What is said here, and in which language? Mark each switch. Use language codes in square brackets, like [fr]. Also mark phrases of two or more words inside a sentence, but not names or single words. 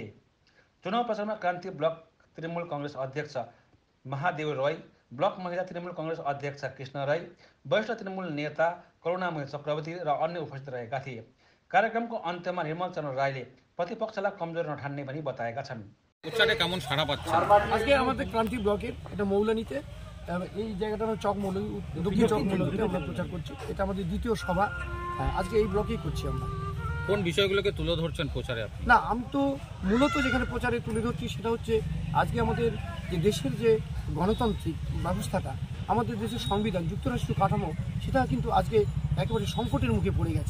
[ne] चुनाव प्रचारमा क्रान्ति ब्लक तृणमूल कङ्ग्रेस अध्यक्ष महादेव रोय, ब्लक महिला तृणमूल कङ्ग्रेस अध्यक्ष कृष्ण राई, वरिष्ठ तृणमूल नेता करुणामय चक्रवर्ती र अन्य उपस्थित रहेका थिए। कार्यक्रमको अन्त्यमा निर्मल चन्द्र राईले प्रतिपक्षलाई कमजोर नठान्ने भनी बताएका छन्। [bn] কেমন সাড়া পাচ্ছে? আজকে আমাদের ক্রান্তি ব্লকের এটা মৌলানিতে এই জায়গাটা চক মৌলভী দক্ষিণ চক মৌলভীতে আমরা প্রচার করছি। এটা আমাদের দ্বিতীয় সভা আজকে এই ব্লকেই করছি আমরা। কোন বিষয়গুলোকে তুলে ধরছেন প্রচারে আপনি? না, আমি তো মূলত যেখানে প্রচারে তুলে ধরছি সেটা হচ্ছে আজকে আমাদের যে দেশের যে গণতান্ত্রিক ব্যবস্থাটা, আমাদের দেশের সংবিধান, যুক্তরাষ্ট্রীয় কাঠামো, সেটা কিন্তু আজকে একেবারে সংকটের মুখে পড়ে গেছে।